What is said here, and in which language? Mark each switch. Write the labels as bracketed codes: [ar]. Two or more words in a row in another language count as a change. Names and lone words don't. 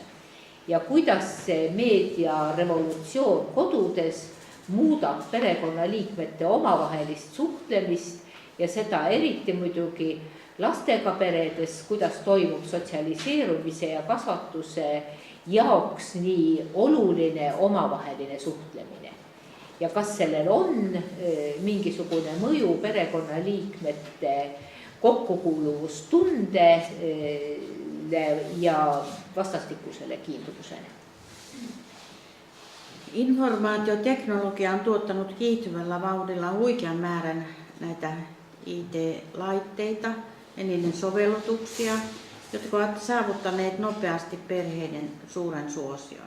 [et] Ja kuidas see meediarevolutsioon kodudes muudab perekonnaliikmete omavahelist suhtlemist ja seda eriti muidugi lastega peredes, kuidas toimub sotsialiseerumise ja kasvatuse jaoks nii oluline omavaheline suhtlemine. Ja kas sellel on mingisugune mõju perekonnaliikmete kokkukuuluvustundele ja vastastikusele kiinduvusele? [fi] Informaatioteknologia on tuottanut kiihtyvällä vauhdilla huikean määrän näitä IT-laitteita ja niiden sovellutuksia, jotka ovat saavuttaneet nopeasti perheiden suuren suosion.